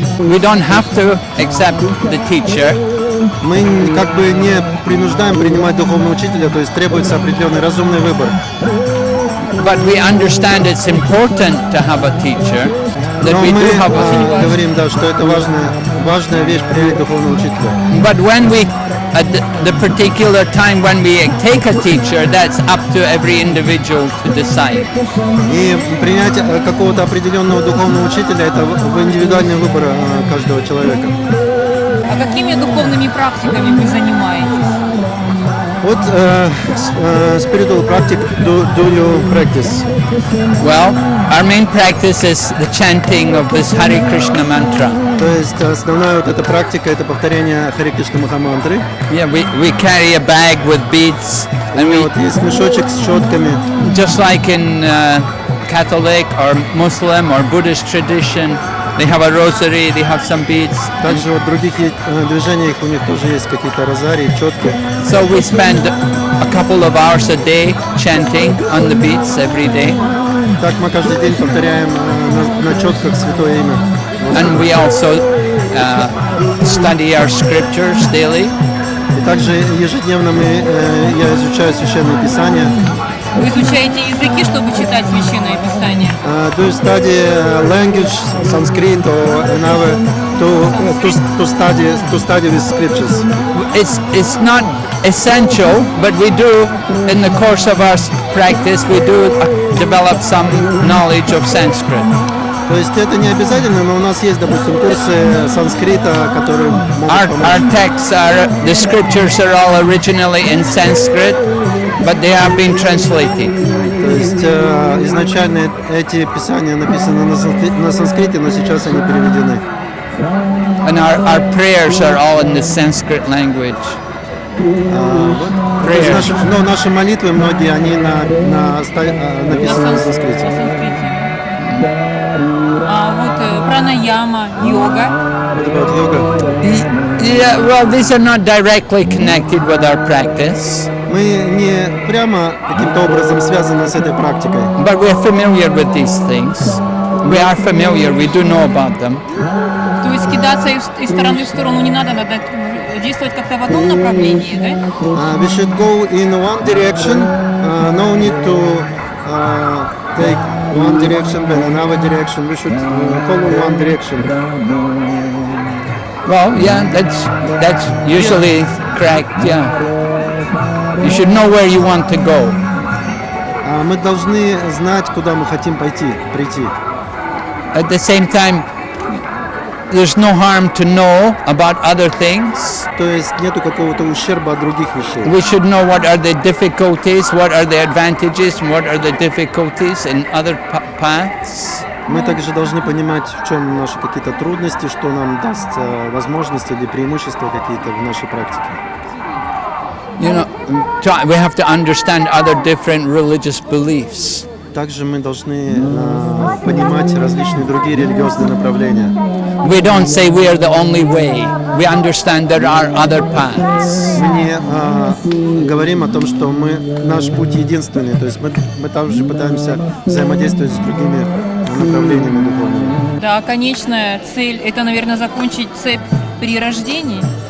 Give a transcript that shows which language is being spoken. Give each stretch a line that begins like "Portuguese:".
English: We don't have to accept the teacher.
Russian: Мы как бы не принуждаем принимать духовного учителя, то есть требуется определенный разумный выбор.
English: But we understand it's important to have a teacher. That
Russian: Но
English: we
Russian: мы
English: do have a teacher.
Russian: говорим, да, что это важная вещь принять духовного учителя.
English: But when we, at the particular time when we take a teacher, that's up to every individual to decide.
Russian: И принять какого-то определенного духовного учителя — это индивидуальный выбор каждого человека. А какими духовными практиками вы занимаетесь?
English: What spiritual practice do you practice? Well, our main practice is the chanting of this Hare Krishna mantra.
Russian: То есть основная вот эта практика — это повторение Харе Кришна Махамантры.
English: Yeah, we carry a bag with beads, and we,
Russian: Вот есть мешочек с четками.
English: just like in Catholic or Muslim or Buddhist tradition, they have a rosary, they have some beads.
Russian: Также вот в других движениях у них тоже есть какие-то розарии, четки.
English: So we spend a couple of hours a day chanting on the beads every day.
Russian: Так мы каждый день повторяем на четках святое имя.
English: And we also study our scriptures daily.
Russian: И также ежедневно я изучаю Священное Писание. Вы изучаете языки, чтобы читать Священное Писание?
English: Do you study language, Sanskrit or another to study these scriptures? It's not essential, but we do, in the course of our practice, we do develop some knowledge of Sanskrit.
Russian: То есть это не обязательно, но у нас есть, допустим, курсы санскрита, которые могут помочь.
English: Our texts are, the scriptures are all originally in Sanskrit, but they have been translated.
Russian: То есть изначально эти писания написаны на санскрите, но сейчас они переведены.
English: And our prayers are all in the Sanskrit language.
Russian: То есть наши молитвы, многие, они написаны на санскрите. А вот пранаяма, йога.
English: What about yoga? Yeah, well, these are not directly connected with our practice,
Russian: Мы не прямо каким-то образом связаны с этой практикой,
English: but we're familiar with these things. We are familiar, we do know about them.
Russian: То есть кидаться из стороны в сторону не надо действовать как-то в одном направлении, да?
English: We should go in one direction, no need to take one direction then another direction. We should follow one direction. Well, yeah, that's usually correct, yeah. You should know where you want to go.
Russian: Мы должны знать, куда мы хотим прийти.
English: At the same time, there's no harm to know about other things.
Russian: То есть нету какого-то ущерба от других вещей.
English: We should know what are the difficulties, what are the advantages, and what are the difficulties in other paths.
Russian: Мы также должны понимать, в чем наши какие-то трудности, что нам даст возможности или преимущества какие-то в нашей практике.
English: You know, we have to understand other different religious beliefs.
Russian: Также мы должны понимать различные другие религиозные направления.
English: We don't say we are the only way. We understand there are other paths.
Russian: Мы не говорим о том, что наш путь единственный, то есть мы также пытаемся взаимодействовать с другими направлениями духовными. Да, конечная цель – это, наверное, закончить цепь при рождении.